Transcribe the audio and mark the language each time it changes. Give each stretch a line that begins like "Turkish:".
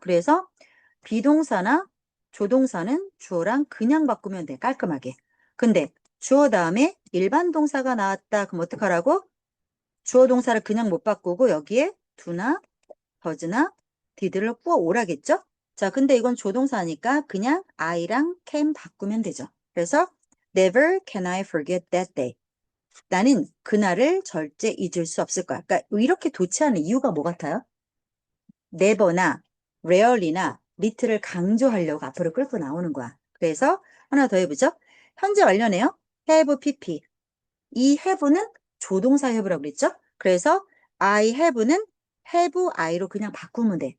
Korean: 그래서 비동사나 조동사는 주어랑 그냥 바꾸면 돼. 깔끔하게. 근데 주어 다음에 일반 동사가 나왔다. 그럼 어떡하라고? 주어 동사를 그냥 못 바꾸고 여기에 do나 does나 did를 꾸어 오라겠죠? 자, 근데 이건 조동사니까 그냥 I랑 can 바꾸면 되죠. 그래서
English: never can I forget that day.
Korean: 나는 그날을 절대 잊을 수 없을 거야. 그러니까 이렇게 도치하는 이유가 뭐 같아요? never나 rarely나 little을 강조하려고 앞으로 끌고 나오는 거야. 그래서 하나 더 해보죠. 현재 완료네요. have pp. 이 have는 조동사 have라고 그랬죠? 그래서 I have는 have I로 그냥 바꾸면 돼.